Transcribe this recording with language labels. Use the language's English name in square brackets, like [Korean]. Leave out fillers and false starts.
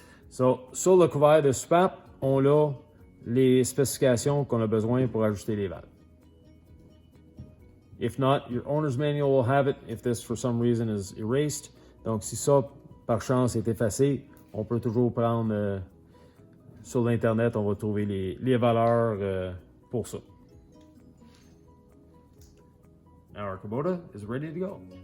[French] So, sur le couvert de SUPAP, on a les spécifications qu'on a besoin pour ajuster les valves. [English] If not, your owner's manual will have it if this for some reason is erased. [French] Donc si ça, par chance, est effacé, on peut toujours prendre sur l'Internet, on va trouver les valeurs pour ça. [English] Our Kubota is ready to go.